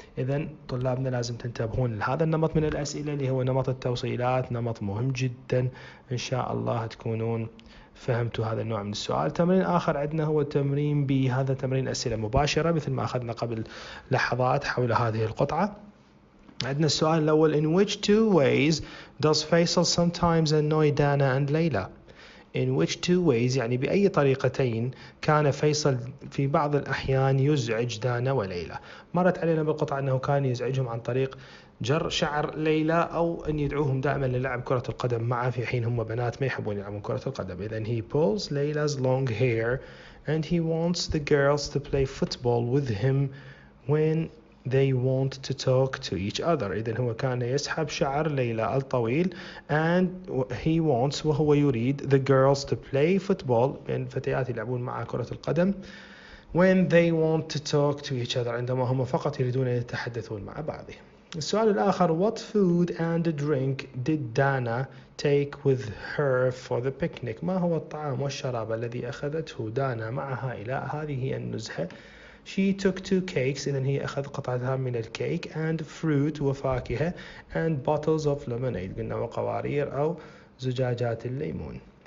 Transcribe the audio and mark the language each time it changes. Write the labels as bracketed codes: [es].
[ar] إذن طلابنا لازم تنتبهون لهذا النمط من الأسئلة اللي هو نمط التوصيلات، نمط مهم جدا، إن شاء الله تكونون فهمتوا هذا النوع من السؤال. تمرين آخر عندنا هو تمرين B، هذا تمرين أسئلة مباشرة مثل ما أخذنا قبل لحظات حول هذه القطعة. عندنا السؤال الأول [en] in which two ways does Faisal sometimes annoy Dana and Layla؟ in which two ways [ar] يعني بأي طريقتين كان فيصل في بعض الأحيان يزعج دانا وليلى. مرت علينا بالقطعة أنه كان يزعجهم عن طريق جر شعر ليلى أو أن يدعوهم دائما للعب كرة القدم معه في حين هم بنات ما يحبون يلعبون كرة القدم. [en] إذن he pulls Layla's long hair and he wants the girls to play football with him when they want to talk to each other. [ar] إذن هو كان يسحب شعر ليلى الطويل [en] and he wants [ar] وهو يريد [en] the girls to play football، [ar] بين الفتيات يلعبون مع كرة القدم [en] when they want to talk to each other، [ar] عندما هم فقط يريدون أن يتحدثون مع بعضهم. السؤال الآخر [en] what food and drink did Dana take with her for the picnic؟ [ar] ما هو الطعام والشراب الذي أخذته دانا معها إلى هذه النزهة؟ [en] She took 2 cakes، [ar] إذن هي أخذ قطعتها من الكيك [en] and fruit [ar] وفاكهة [en] and bottles of lemonade، [ar] قلنا وقوارير أو زجاجات الليمون.